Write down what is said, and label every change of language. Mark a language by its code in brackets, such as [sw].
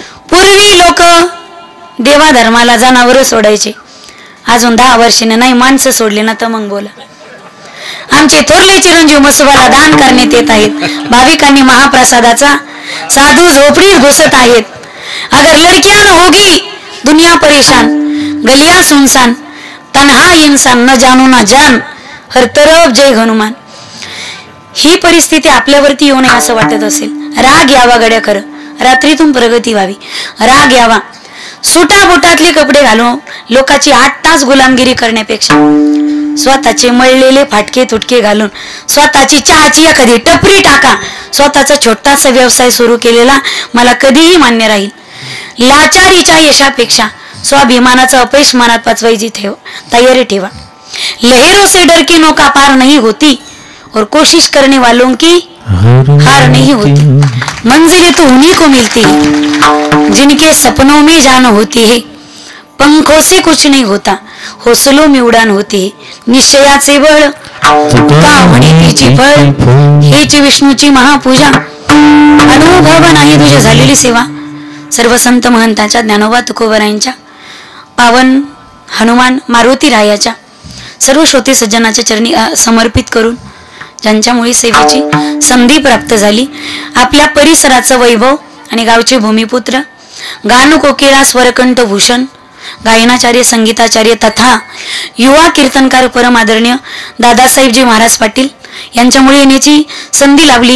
[mr] पूर्वी लोक देवा धर्माला जनावर सोडायचे. अजून 10 वर्षाने नाही माणसं सोडले ना तर मग बोला. आमचे थोरले चिरंजीव मसुबाला दान करण्यात येत आहेत. भाविकांनी महाप्रसादाचा साधू झोपडीत घुसत आहेत. [hi] अगर लडकियां न होगी दुनिया परेशान, गलिया सुनसान, तन्हा इंसान न जानो ना जान, हर तरफ जय हनुमान. [mr] ही परिस्थिती आपल्यावरती येऊ नये असं वाटत असेल. राग यावा गड्या, खरं रात्रीतून प्रगती व्हावी. राग यावा. सुटा बुटातले कपडे घालून लोकांची 8 तास गुलामगिरी करण्यापेक्षा स्वतःचे मळलेले फाटके तुटके घालून स्वतःची चहाची एखादी टपरी टाका. स्वतःचा छोटासा व्यवसाय सुरू केलेला मला कधीही मान्य राहील. लाचारीच्या यशापेक्षा स्वाभिमानाचा अपयश मनात पचवायची तयारी ठेवा. [hi] लहरों से डर की नौका पार नहीं होती और कोशिश करने वालों की हार नहीं होती. मंजिलें तो उन्हीं को मिलती है जिनके सपनों में जान होती है. पंखों से कुछ नहीं होता, हौसलों में उड़ान होती है. [mr] निश्चयाचे बळ का म्हणे तिची फळ, हेच विष्णूची महापूजा. अनुभव नाही तुझी झालेली सेवा. सर्व संत महंतांच्या, ज्ञानोबा तुकोबरायांच्या, पावन हनुमान मारुती रायाच्या, सर्व श्रोते सज्जनाच्या चरणी समर्पित करून ज्यांच्यामुळे सेवेची संधी प्राप्त झाली, आपल्या परिसराचं वैभव आणि गावचे भूमिपुत्र, गान कोकिळा स्वरकंठ भूषण, गायनाचार्य, संगीताचार्य तथा युवा कीर्तनकार परम आदरणीय दादासाहेबजी महाराज पाटील यांच्यामुळे येण्याची संधी लाभली.